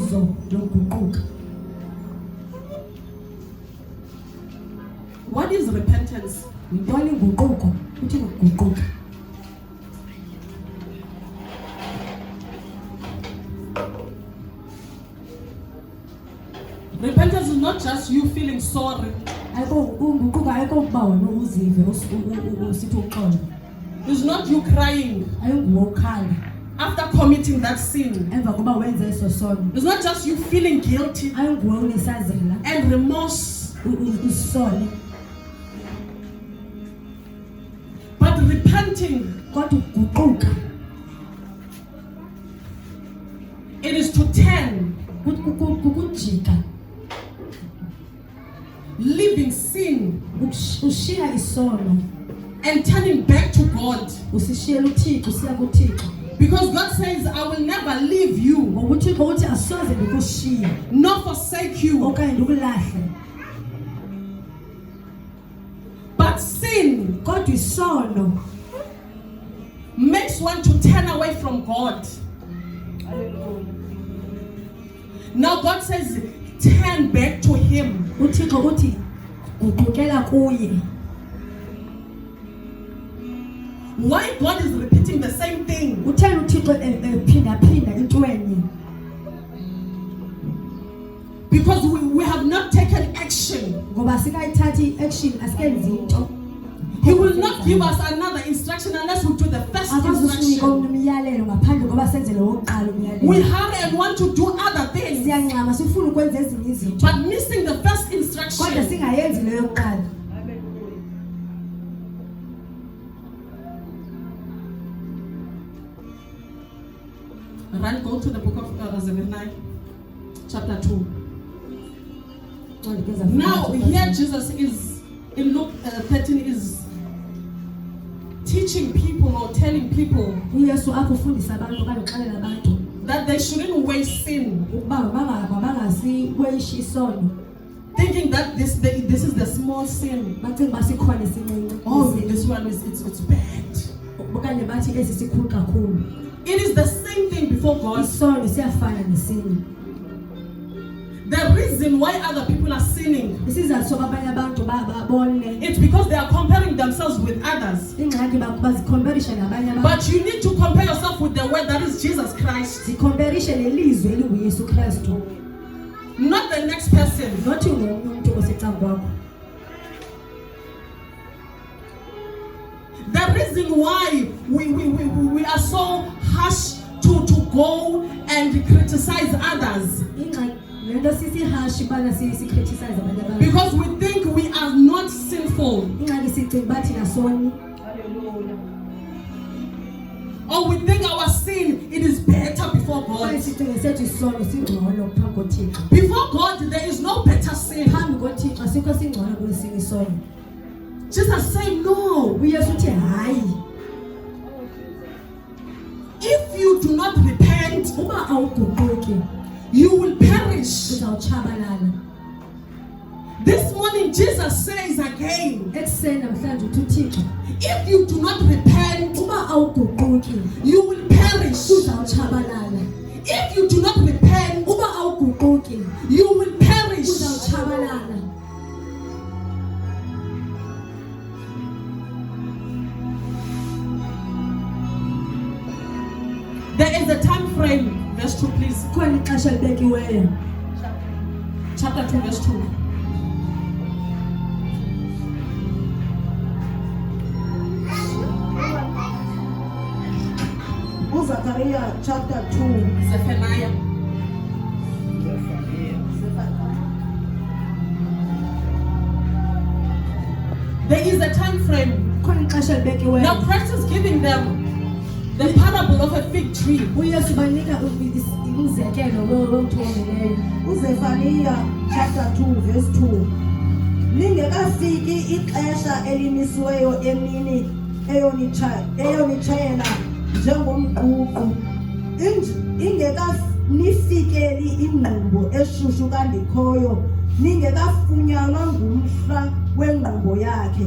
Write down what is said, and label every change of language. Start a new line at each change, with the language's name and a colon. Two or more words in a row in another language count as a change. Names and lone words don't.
Xhosa: ixabiso lokuguquka.
English: What is repentance?
Xhosa: Yintoni inguquko? Uthini ukuguquka?
English: Repentance is not just you feeling sorry.
Xhosa: Unguquka ayikho ukuba wena uzive usithi uxolo.
English: It's not you crying
Xhosa: Ayinguwe ukhala
English: after committing that sin.
Xhosa: emva kuba wenze eso sono.
English: It's not just you feeling guilty
Xhosa: Ayinguwe unesazela
English: and remorse.
Xhosa: usole.
English: But repenting,
Xhosa: Kodwa ukuguquka
English: it is to turn,
Xhosa: kukujika,
English: leaving sin
Xhosa: ushiya isono
English: and turning back to God.
Xhosa: usishiyela uThixo usiya kuThixo.
English: Because God says, I will never leave you
Xhosa: ngokuThixo uthi asoze ndikushiya
English: nor forsake you.
Xhosa: okanye ndikulahle.
English: But sin
Xhosa: Kodwa isono
English: makes one to turn away from God. Now God says, turn back to Him.
Xhosa: uThixo uthi guqukela kuye.
English: Why God is repeating the same thing?
Xhosa: Utheni uThixo phinda into enye?
English: Because we have not taken action.
Xhosa: Ngoba sikayithathi action, asikenzi into.
English: He will not give us another instruction unless we do the first
Xhosa: Akazosinika
English: instruction.
Xhosa: umyalelo ngaphandle koba senze lo wokuqala
English: We
Xhosa: umyalelo.
English: hurry and want to do other things,
Xhosa: Siyancama sifuna ukwenza ezinye izinto
English: but missing the first
Xhosa: kodwa
English: instruction.
Xhosa: singayenzi leyo yokuqala.
English: Right, go to the book of Zephaniah, chapter 2. Now here Jesus is, in Luke 13, is teaching people or telling people
Xhosa: uYesu apho ufundisa abantu okanye uxelela abantu
English: that they shouldn't waste sin,
Xhosa: ukuba bangasiweshi isono,
English: thinking that this is the small sin.
Xhosa: bacinga uba sikhona esincinci.
English: Oh, this one is it's bad.
Xhosa: Okanye bathi esi sikhulu kakhulu.
English: It is the same thing before God.
Xhosa: Isono siyafana nesini.
English: The reason why other people are sinning,
Xhosa: Isizathu sokuba abanye abantu babone
English: it's because they are comparing themselves with others.
Xhosa: ingxaki bazikhomperisha nabanye abantu.
English: But you need to compare yourself with the word that is Jesus Christ,
Xhosa: Zikhomperishe nelizwi elinguYesu Kristu,
English: not the next person.
Xhosa: nothi ngomnye umuntu osecangwa kwakho.
English: The reason why we are so harsh to go and criticize others,
Xhosa: Ingxaki lento sisihashi bana sikriticize abanye abantu.
English: because we think we are not sinful,
Xhosa: Ingxaki sicinga bathi nasoni,
English: or we think our sin it is better before
Xhosa: kwaye
English: God.
Xhosa: sicinga sethu isono singcono phambi koThixo.
English: Before God, there is no better sin.
Xhosa: Phambi koThixo asikho singcono kunesinye isono.
English: Jesus said, no.
Xhosa: uYesu uthi hayi,
English: If you do not repent,
Xhosa: uba awuguquki
English: you will perish.
Xhosa: uzawutshabalala.
English: This morning, Jesus says again,
Xhosa: Ekuseni namhlanje uthi uThixo,
English: if you do not repent,
Xhosa: uba awuguquki
English: you will perish.
Xhosa: uzawutshabalala.
English: If you do not repent,
Xhosa: Uba awuguquki
English: you will perish.
Xhosa: uzawutshabalala.
English: There is a time frame. Verse 2, please.
Xhosa: Khona ixesha libekiweyo.
English: Chapter 2, verse 2. Zechariah chapter 2. Zephaniah. There is a time frame.
Xhosa: Khona ixesha libekiweyo.
English: Now Christ is giving them the parable of a fig tree.
Xhosa: uYesu banika umzekelo womntu owomileyo. Zephaniah
English: chapter 2 verse 2.
Xhosa: Lingekafiki ixesha elimisiweyo emini eyonitshayela njengomququ, ingekanifikeli ingqumbo eshushu kandikhoyo, ningekafunyanwa ngumhla wengqumbo yakhe.